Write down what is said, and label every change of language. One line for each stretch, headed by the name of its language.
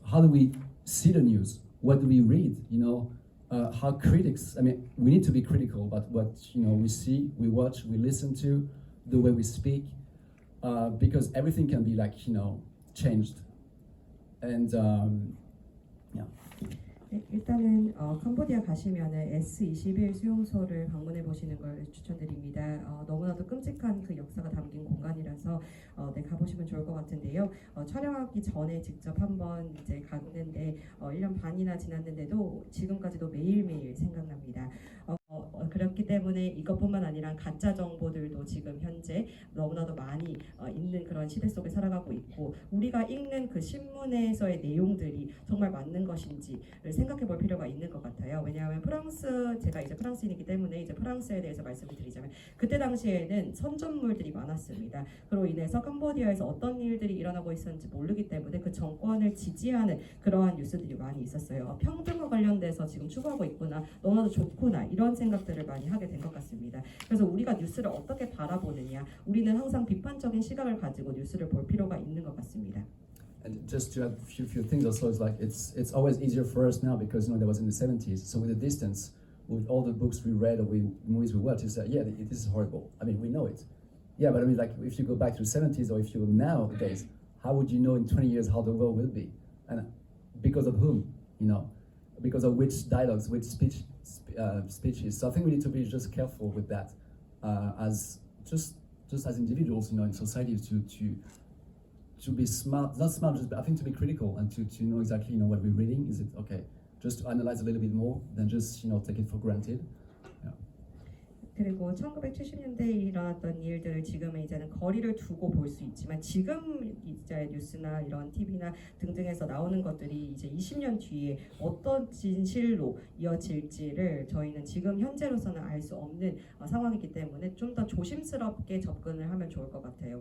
English: How do we see the news? What do we read? How critics, we need to be critical about what we see, we watch, we listen to, the way we speak, because everything can be changed. And yeah.
Korean: 네, 일단은 캄보디아 가시면은 S21 수용소를 방문해 보시는 걸 추천드립니다. 너무나도 끔찍한 그 역사가 담긴 공간이라서 네, 가보시면 좋을 것 같은데요. 촬영하기 전에 직접 한번 이제 갔는데 1년 반이나 지났는데도 지금까지도 매일매일 생각납니다. 그렇기 때문에 이것뿐만 아니라 가짜 정보들도 지금 현재 너무나도 많이 있는 그런 시대 속에 살아가고 있고, 우리가 읽는 그 신문에서의 내용들이 정말 맞는 것인지를 생각해 볼 필요가 있는 것 같아요. 왜냐하면 제가 이제 프랑스인이기 때문에 이제 프랑스에 대해서 말씀을 드리자면, 그때 당시에는 선전물들이 많았습니다. 그로 인해서 캄보디아에서 어떤 일들이 일어나고 있었는지 모르기 때문에 그 정권을 지지하는 그러한 뉴스들이 많이 있었어요. 평등과 관련돼서 지금 추구하고 있구나, 너무나도 좋구나, 이런 생각들을 많이 하게 된 것 같습니다. 그래서 우리가 뉴스를 어떻게 바라보느냐, 우리는 항상 비판적인 시각을 가지고 뉴스를 볼 필요가 있는 것 같습니다.
English: And just to add a few things also, it's always easier for us now because that was in the 70s. So with the distance, with all the books we read or movies we watch, it's it is horrible. We know it. Yeah, but if you go back to the 70s or if you nowadays, how would you know in 20 years how the world will be? And because of whom? Because of which dialogues, which speeches. So I think we need to be just careful with that, as just as individuals, in society, to be smart, not smart, just I think to be critical and to know exactly what we're reading. Is it okay? Just to analyze a little bit more than just take it for granted. Yeah.
Korean: 그리고 1970년대에 일어났던 일들을 지금은 이제는 거리를 두고 볼 수 있지만 지금 이제 뉴스나 이런 TV나 등등에서 나오는 것들이 이제 20년 뒤에 어떤 진실로 이어질지를 저희는 지금 현재로서는 알 수 없는 상황이기 때문에 좀 더 조심스럽게 접근을 하면 좋을 것 같아요.